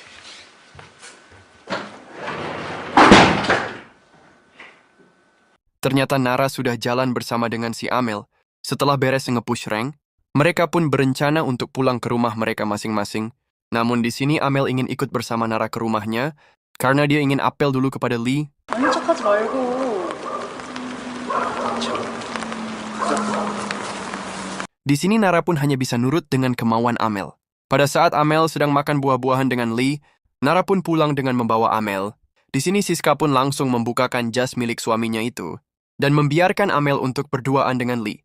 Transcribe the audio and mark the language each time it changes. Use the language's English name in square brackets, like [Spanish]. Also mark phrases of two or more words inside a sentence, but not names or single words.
[Indonesian] Ternyata Nara sudah jalan bersama dengan si Amel. Setelah beres nge- [English] push rank, [Indonesian] mereka pun berencana untuk pulang ke rumah mereka masing-masing. Namun di sini Amel ingin ikut bersama Nara ke rumahnya karena dia ingin apel dulu kepada Lee. [Korean] 아닌 척하지 말고. [Indonesian] Di sini Nara pun hanya bisa nurut dengan kemauan Amel. Pada saat Amel sedang makan buah-buahan dengan Lee, Nara pun pulang dengan membawa Amel. Di sini Siska pun langsung membukakan jas milik suaminya itu dan membiarkan Amel untuk berduaan dengan Lee.